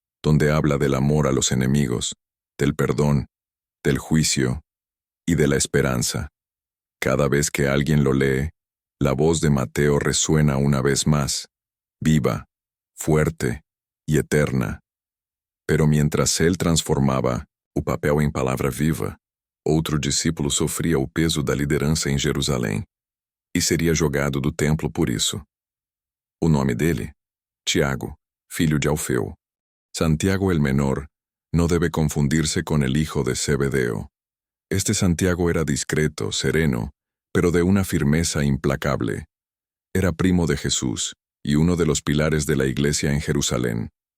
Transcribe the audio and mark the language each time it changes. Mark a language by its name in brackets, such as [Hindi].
[Spanish] donde habla del amor a los enemigos, del perdón, del juicio y de la esperanza. Cada vez que alguien lo lee, la voz de Mateo resuena una vez más, viva, fuerte e eterna. Pero mientras él [Portuguese] transformava o papel em palavra viva, outro discípulo sofria o peso da liderança em Jerusalém e seria jogado do templo por isso. O nome dele? Tiago, filho de Alfeu. [Spanish] Santiago el menor no debe confundirse con el hijo de Zebedeo. Este Santiago era discreto, sereno, pero de una firmeza implacable. Era primo de Jesús y uno de los pilares de la iglesia en Jerusalén.